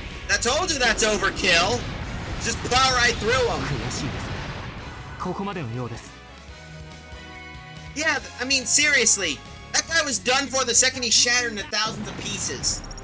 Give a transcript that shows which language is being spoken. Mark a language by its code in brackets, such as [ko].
[en] I told you that's overkill. Just plow right through them. [ja] 悔しいですが、ここまでのようです。 [en] Yeah, I mean, seriously. That guy was done for the second he shattered into thousands of pieces.